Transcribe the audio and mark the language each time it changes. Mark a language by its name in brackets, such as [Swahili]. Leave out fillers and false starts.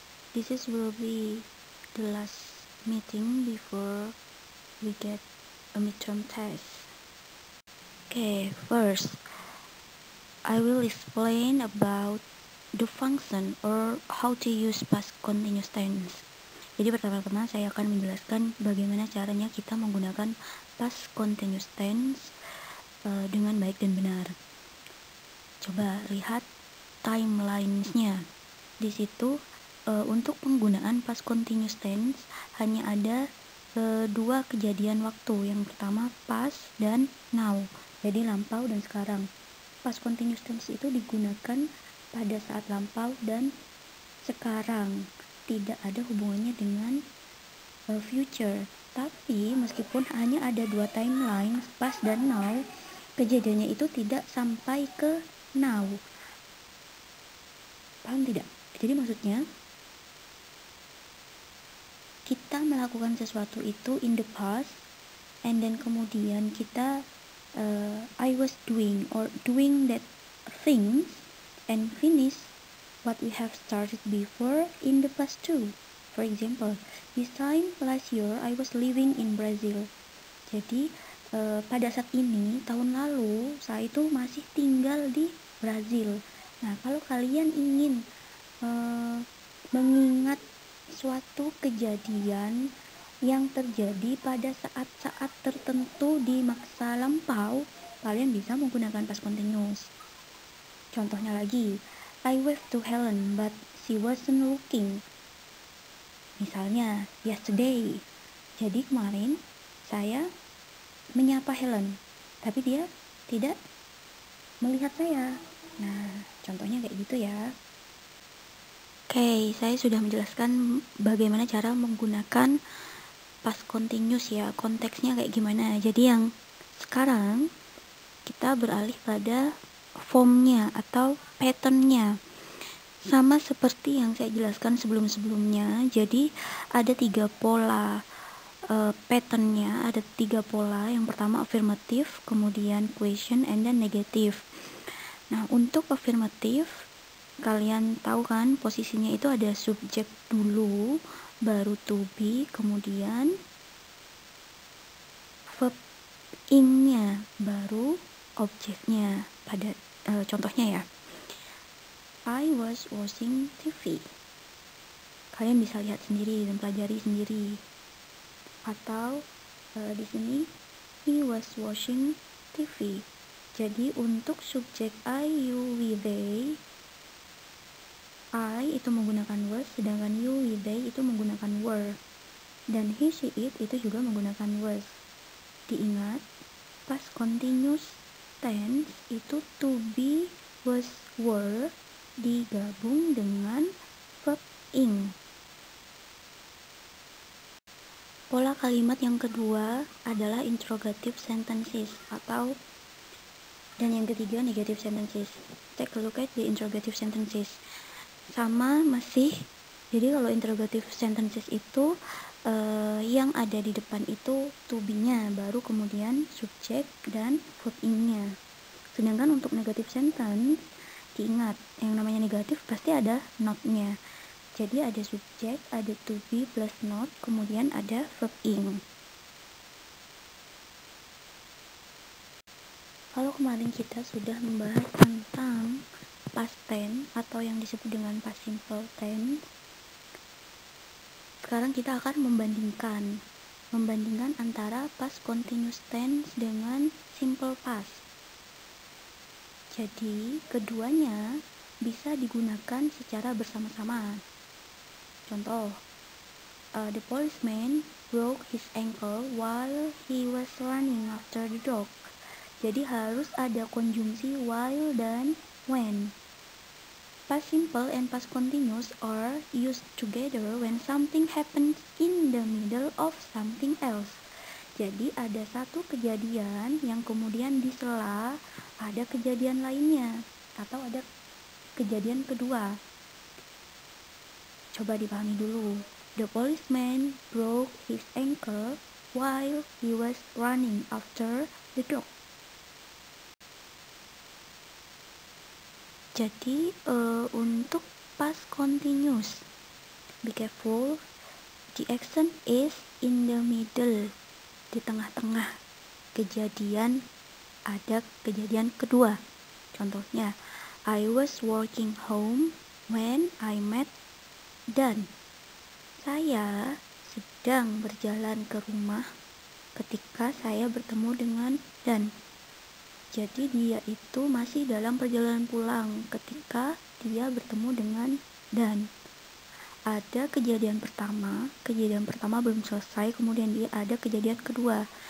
[English] This will be the last meeting before we get a midterm test. Okay, first, I will explain about the function or how to use past continuous tense. [Indonesian] Jadi pertama-tama saya akan menjelaskan bagaimana caranya kita menggunakan past continuous tense dengan baik dan benar. Coba lihat timeline-nya. Di situ untuk penggunaan past continuous tense hanya ada dua kejadian waktu. Yang pertama past dan now. Jadi lampau dan sekarang. Past continuous tense itu digunakan pada saat lampau dan sekarang. Tidak ada hubungannya dengan future. Tapi meskipun hanya ada dua timeline, past dan now, kejadiannya itu tidak sampai ke now. Paham tidak? Jadi maksudnya kita melakukan sesuatu itu [English] in the past, and then [Indonesian] kemudian kita [English] I was doing or doing that thing and finish what we have started before in the past too. For example, this time last year I was living in Brazil. [Indonesian] Jadi pada saat ini tahun lalu saya itu masih tinggal di Brazil. Nah, kalau kalian ingin mengingat suatu kejadian yang terjadi pada saat-saat tertentu di masa lampau, kalian bisa menggunakan past continuous. Contohnya lagi, [English] I waved to Helen but she wasn't looking. [Indonesian] Misalnya, yesterday. Jadi kemarin saya menyapa Helen, tapi dia tidak melihat saya. Nah, contohnya kayak gitu ya. Oke, saya sudah menjelaskan bagaimana cara menggunakan past continuous ya, konteksnya kayak gimana. Jadi yang sekarang kita beralih pada formnya atau patternnya. Sama seperti yang saya jelaskan sebelum-sebelumnya. Jadi ada tiga pola patternnya, ada tiga pola. Yang pertama affirmative, kemudian question, and then negative. Nah, untuk affirmative, kalian tahu kan posisinya itu ada subjek dulu, baru to be, kemudian verb ing-nya, baru objeknya. Pada contohnya ya, [English] I was watching TV. [Indonesian] Kalian bisa lihat sendiri dan pelajari sendiri. Atau di sini [English] he was watching TV. [Indonesian] Jadi untuk subjek I, you, we, they, I itu menggunakan was, sedangkan you, we, they itu menggunakan were. Dan he, she, it itu juga menggunakan was. Diingat, past continuous tense itu to be, was, were digabung dengan verb ing. Pola kalimat yang kedua adalah interrogative sentences dan yang ketiga negative sentences. [English] Take a look at the interrogative sentences. [Indonesian] Sama masih. Jadi kalau interrogative sentences itu yang ada di depan itu to be-nya, baru kemudian subjek dan verb ing-nya. Sedangkan untuk negative sentence, diingat yang namanya negatif pasti ada not-nya. Jadi ada subjek, ada to be plus not, kemudian ada verb ing. Kalau kemarin kita sudah membahas tentang past tense atau yang disebut dengan past simple tense, sekarang kita akan membandingkan antara past continuous tense dengan simple past. Jadi keduanya bisa digunakan secara bersama-sama. [English] Contoh, the policeman broke his ankle while he was running after the dog. [Indonesian] Jadi harus ada konjungsi while dan when. [English] Past simple and past continuous are used together when something happens in the middle of something else. [Indonesian] Jadi ada satu kejadian yang kemudian di sela ada kejadian lainnya atau ada kejadian kedua. Coba dipahami dulu. [English] The policeman broke his ankle while he was running after the dog. [Indonesian] Jadi untuk past continuous, [English] be careful, the action is in the middle, [Indonesian] di tengah-tengah kejadian, ada kejadian kedua. [English] Contohnya, I was walking home when I met Dan. [Indonesian] Saya sedang berjalan ke rumah ketika saya bertemu dengan Dan. Jadi dia itu masih dalam perjalanan pulang ketika dia bertemu dengan Dan. Ada kejadian pertama belum selesai, kemudian dia ada kejadian kedua.